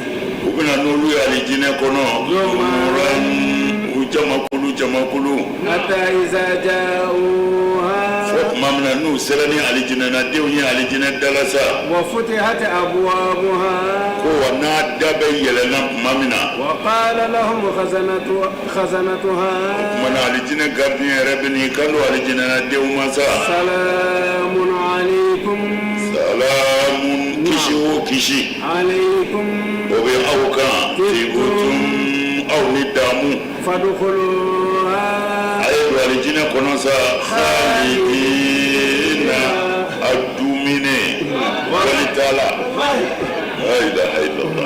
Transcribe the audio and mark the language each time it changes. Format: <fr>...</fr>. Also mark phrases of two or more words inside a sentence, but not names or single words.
<bm>u bɛna n'olu ye alijinɛ kɔnɔ u jamakulu</bm> <ar>حتى إذا جاءوها</ar> <bm>fo tuma min na n'u sera ni alijinɛ na denw ye alijinɛ dalasa</bm> <ar>وفتحت أبوابها</ar> <bm>ko wa n'a da bɛ yɛlɛnna tuma min na</bm> <ar>وقال لهم خزنتها</ar> <bm>tuma na alijinɛ gardien yɛrɛ bɛ n'i kan don alijinɛ na denw ma sa</bm> <ar>سلام عليكم</ar> <bm>salamun kisi o kisi</bm> <ar>alaykum</ar> <bm>o bɛ aw kan tibutum aw ni damu</bm> <ar>fadkhuluha</ar> <bm>a ye don alijinɛ kɔnɔ sa khalidina a dumine wali t'a la</bm> <ar>لا إله إلا الله</ar>